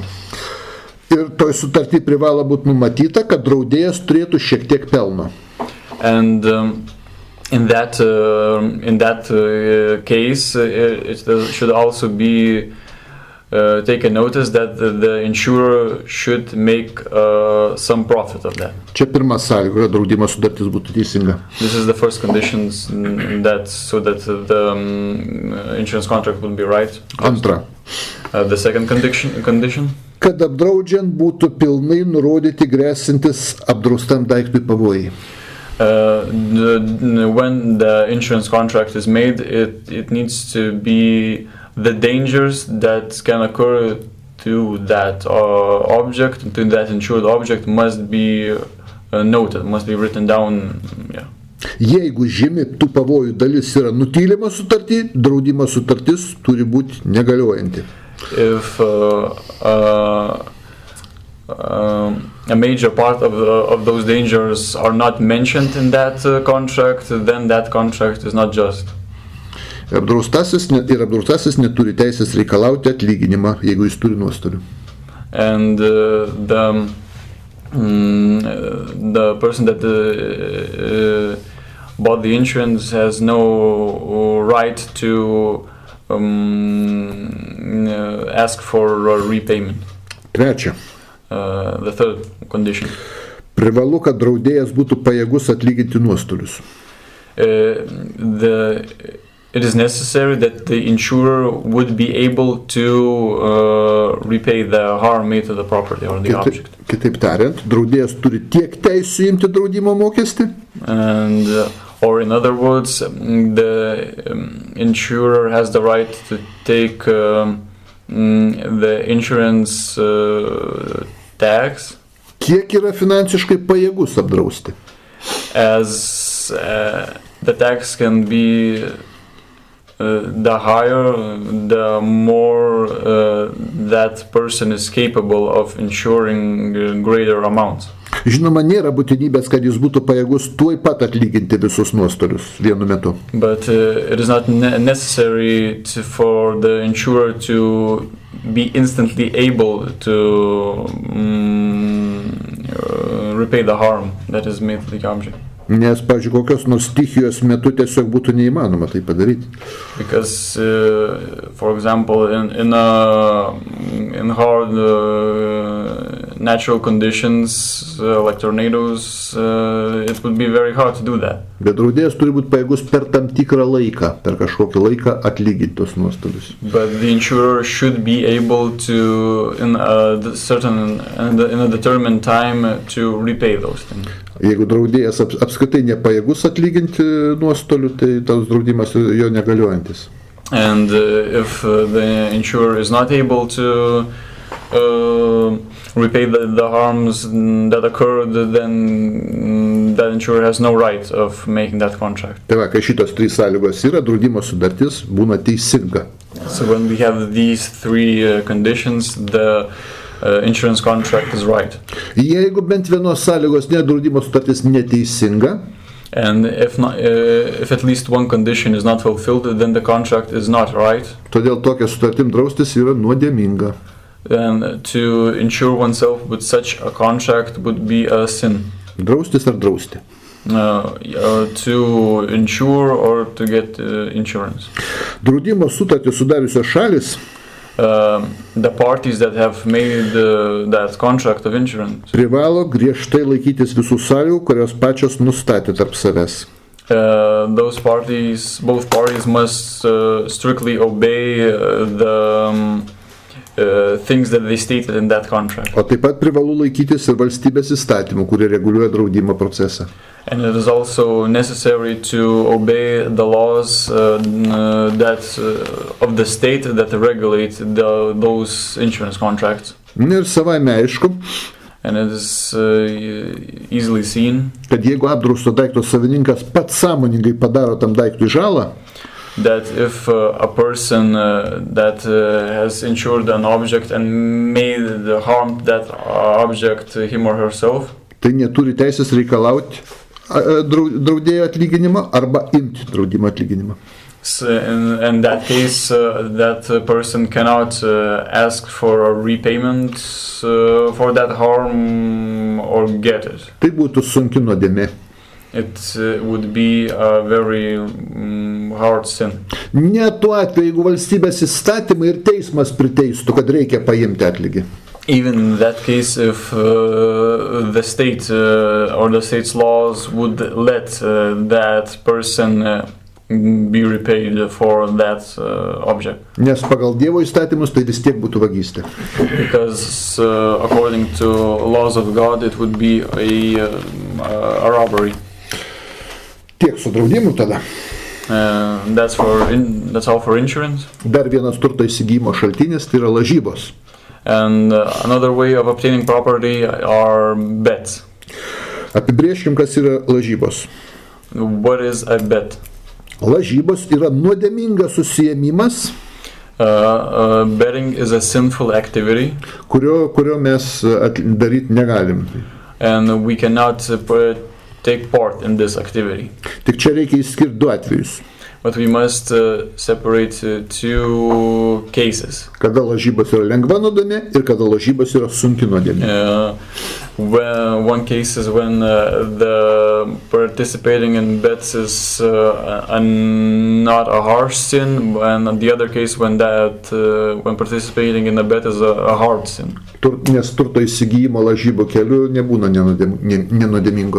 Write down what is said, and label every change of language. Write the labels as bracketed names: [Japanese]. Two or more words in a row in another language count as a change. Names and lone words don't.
[Lithuanian] Ir toj sutartį privalo būti numatyta, kad draudėjas turėtų šiek tiek pelno. [English] And in that case, it should also be taken notice that the insurer should make some profit of that. [Lithuanian] Čia pirma sąlyga, kad draudimo sutartis būtų teisinga. [English] This is the first conditions that the insurance contract would be right. [Lithuanian] Antra. [English] The second condition. [Lithuanian] Kad apdraudžiant būtų pilnai nurodyti grėsintis apdraustam daiktui pavojai. [English] When the insurance contract is made, it needs to be the dangers that can occur to that object, to that insured object must be noted, must be written down. Yeah. [Lithuanian] Jeigu žymi tų pavojų dalis yra nutylima sutartį, draudimo sutartis turi būti negaliojanti. [English] If a major part of those dangers are not mentioned in that contract, then that contract is not just. [Lithuanian] Apdraustasis neturi teisės reikalauti atlyginimą, jeigu jis turi nuostolių. [English] And the person that bought the insurance has no right to ask for a repayment. [Lithuanian] Trečia. [English] The third condition. [Lithuanian] Privalu, kad draudėjas būtų pajėgus atlyginti nuostolius. [English] It is necessary that the insurer would be able to repay the harm made to the property or the object. [Lithuanian] Kitaip tariant, draudėjas turi tiek teisų imti draudimo mokestį. [English] And or in other words, the insurer has the right to take the insurance tax. [Lithuanian] Kiek yra finansiškai pajėgus apdrausti? [English] As the tax can be the higher, the more that person is capable of insuring greater amounts. [Lithuanian] Žinoma, nėra būtinybės, kad jis būtų pajėgus tuoj pat atlyginti visus nuostolius vienu metu. [English] But it is not necessary for the insurer to be instantly able to repay the harm that is made to the object. [Lithuanian] Nes, pavyzdžiui, kokios nors stichijos metu tiesiog būtų neįmanoma tai padaryti. [English] Because, for example, in hard natural conditions like tornadoes, it would be very hard to do that. [Lithuanian] Bet draudėjas turi būti pajėgus per tam tikrą laiką, per kažkokį laiką atlyginti tos nuostolius. [English] But the insurer should be able to, in a determined time, to repay those things. [Lithuanian] Jeigu draudėjas apskritai nepajėgus atlyginti nuostolių, tai tas draudimas jo negaliojantis. [English] And if the insurer is not able to repay the harms that occurred, then that insurer has no right of making that contract. [Lithuanian] Tai va, kai šitos trys sąlygos yra, draudimo sutartis būna teisinga. [English] So when we have these three conditions, the insurance contract is right. [Lithuanian] Jeigu bent vienos sąlygos draudimo sutartis neteisinga, [English] and if at least one condition is not fulfilled, then the contract is not right. [Lithuanian] Todėl tokia sutartim draustis yra nuodėminga. [English] And to insure oneself with such a contract would be a sin. [Lithuanian] Draustis ar drausti? [English] To insure or to get insurance. [Lithuanian] Draudimo sutartį sudariusios šalis, [English] the parties that have made that contract of insurance [Lithuanian] privalo griežtai laikytis visų sąlygų, kurios pačios nustatė tarp savęs. [English] Both parties must strictly obey the things that they stated in that contract. [Lithuanian] O taip pat privalu laikytis ir valstybės įstatymų, kurie reguliuoja draudimo procesą. [English] And it is also necessary to obey the laws of the state that regulate those insurance contracts. [Lithuanian] Ir savaime aišku, [English] and it is easily seen, [Lithuanian] kad jeigu apdrausto daikto savininkas pats sąmoningai padaro tam daiktui žalą, [English] that if a person that has insured an object and made harm that object, him or herself, [Lithuanian] tai neturi teisės reikalauti draudėjo atlyginimą arba imti draudimo atlyginimą. [English] So in that case, that person cannot ask for a repayment for that harm or get it. [Lithuanian] Tai būtų sunki nuodėmė. [English] It would be a very hard sin. [Lithuanian] Ne tuo atveju, jeigu valstybės įstatymai ir teismas priteistų, kad reikia paimti atlygį. [English] Even in that case, if the state or the state's laws would let that person be repaid for that object. [Lithuanian] Nes pagal Dievo įstatymus tai vis tiek būtų vagystė. [English] Because according to laws of God, it would be a robbery. [Lithuanian] Tiek su draudimu tada. [English] That's all for insurance. [Lithuanian] Dar vienas turto įsigymo šaltinis tai yra lažybos. [English] And another way of obtaining property are bets. [Lithuanian] Apibrėžkim, kas yra lažybos. [English] What is a bet? [Lithuanian] Lažybos yra nuodėmingas užsiėmimas, [English] Betting is a sinful activity, [Lithuanian] kurio mes daryti negalim. [English] and we cannot take part in this activity. [Lithuanian] Tik čia reikia išskirti du atvejus. [English] But we must separate two cases. [Lithuanian] Kada lažybos yra lengva nuodėmė ir kada lažybos yra sunki nuodėmė. [English] One case is when the participating in bets is not a harsh sin, and the other case when participating in a bet is a hard sin. [Lithuanian] Nes turto įsigijimo lažybų keliu nebūna nenuodėmingo.